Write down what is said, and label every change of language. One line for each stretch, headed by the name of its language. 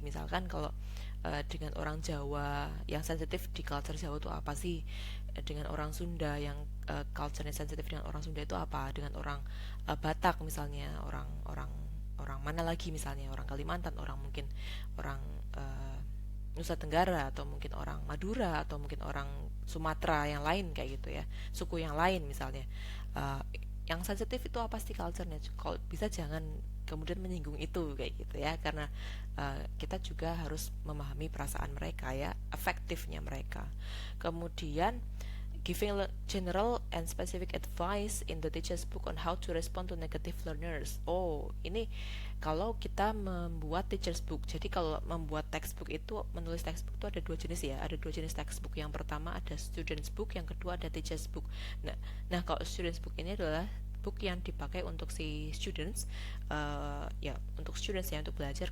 Indonesian: Misalkan kalau dengan orang Jawa yang sensitif di culture Jawa itu apa sih, dengan orang Sunda yang culture-nya sensitif dengan orang Sunda itu apa, dengan orang Batak misalnya, orang mana lagi misalnya, orang Kalimantan, orang mungkin orang Nusa Tenggara, atau mungkin orang Madura, atau mungkin orang Sumatera yang lain kayak gitu ya, suku yang lain misalnya. Yang sensitif itu apa sih culture-nya? Kalau bisa jangan kemudian menyinggung itu kayak gitu ya, karena kita juga harus memahami perasaan mereka ya, efektifnya mereka.
English: Kemudian giving general and specific advice in the teacher's book on how to respond to negative learners.
Indonesian: Oh, ini kalau kita membuat teacher's book. Jadi kalau membuat textbook itu, menulis textbook itu ada dua jenis ya. Ada dua jenis textbook. Yang pertama ada student's book, yang kedua ada teacher's book. Nah kalau student's book ini adalah book yang dipakai untuk si students, ya untuk students ya, untuk belajar.